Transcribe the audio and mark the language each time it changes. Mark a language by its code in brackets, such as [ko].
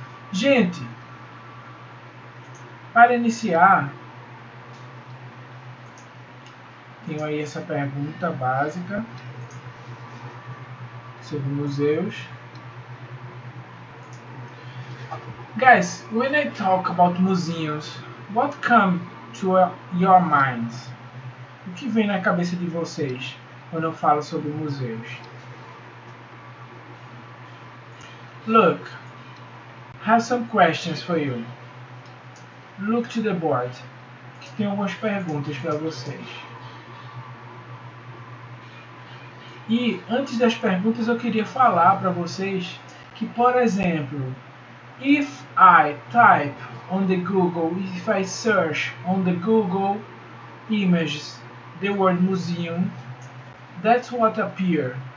[pt] Gente, para iniciar, tenho aí essa pergunta básica sobre museus. [en] Guys, when I talk about museums, what comes to your minds? [pt] O que vem na cabeça de vocês quando eu falo sobre museus? [en] Look, I have some questions for you. Look to the board, [pt] que tem algumas perguntas para vocês. E antes das perguntas eu queria falar para vocês que, [en] por exemplo, if I type on the Google, if I search on the Google Images the word museum, that's what appear.